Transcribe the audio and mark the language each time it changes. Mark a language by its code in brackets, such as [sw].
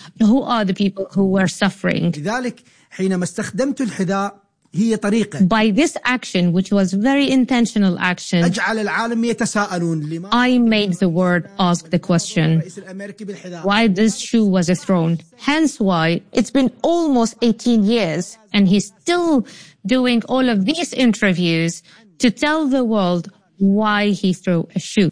[en] Who are the people who are suffering? [ar] لذلك حينما استخدمت الحذاء هي طريقة. [en] By this action, which was very intentional action, [ar] أجعل العالم يتساءلون لماذا. [en] I made the world ask the question. Why this shoe was thrown? Hence why it's been almost 18 years and he's still doing all of these interviews to tell the world why he threw a shoe.